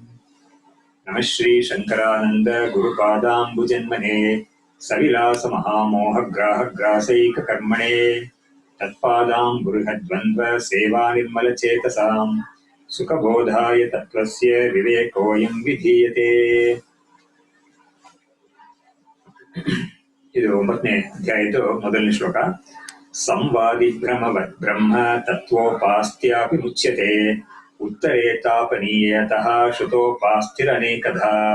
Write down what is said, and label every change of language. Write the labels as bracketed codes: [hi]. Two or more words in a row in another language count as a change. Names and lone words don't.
[sa] नमः श्री शंकरानंद गुरुपादाम्बुजन्मने सविलासमहामोहग्राहग्रासैककर्मणे तत्पादाम्बुरुहद्वन्द्व सेवानिर्मलचेतसां सुखबोधाय तत्त्वस्य विवेकोऽयं विधीयते। [kn] ಇದು 9ನೇ ಅಧ್ಯಾಯದ ಮೊದಲನೇ ಶ್ಲೋಕ. [sa] ಸಂವಾದಿ ಭ್ರಮವದ್ ಬ್ರಹ್ಮ ತತ್ವೋಪಾಸ್ತ್ಯಾಪಿ ಮುಚ್ಯತೆ ಉತ್ತರೇ ತಾಪನೀಯತಃ ಶ್ರುತೋಪಾಸ್ತಿರನೇಕಧಾ.